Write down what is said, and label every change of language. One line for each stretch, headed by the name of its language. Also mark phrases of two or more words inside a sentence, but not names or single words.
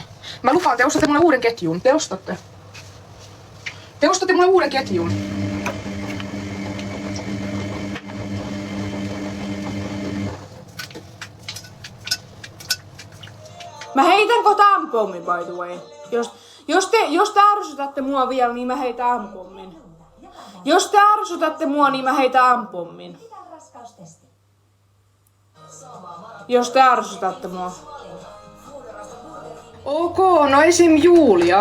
Finnish: Mä lupaan, te ostatte mulle uuden ketjun. Te ostatte. Te ostatte mulle uuden ketjun. Mä heitän kohta ampommin,
English: by the way.
Finnish: Jos te ärsytätte mua vielä, niin mä heitän ampommin. Jos te ärsytätte mua, niin mä heitän ampommin. Jos te ärsytätte mua. Ok, no esim. Julia.